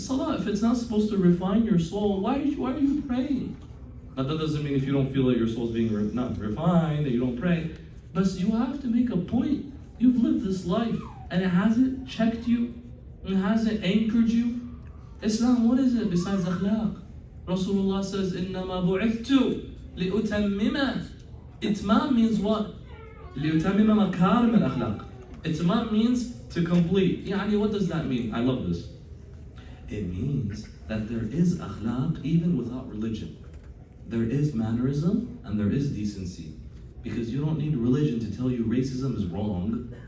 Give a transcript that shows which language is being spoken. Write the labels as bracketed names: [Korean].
[English] Salah, if it's not supposed to refine your soul, why are you praying? Now that doesn't mean if you don't feel that your soul's being not refined, that you don't pray. But you have to make a point. You've lived this life and it hasn't checked you, it hasn't anchored you. Islam, what is it besides akhlaq? [Arabic] Rasulullah says, إِنَّمَا بُعِثْتُ لِأُتَمِّمَ. [English] Itmam means what? [Arabic] لِأُتَمِّمَ مَكَارِمَ الْأَخْلَاقِ. [English] Itmam means to complete. Yani, what does that mean? I love this. It means that there is akhlaq even without religion. There is mannerism and there is decency. Because you don't need religion to tell you racism is wrong.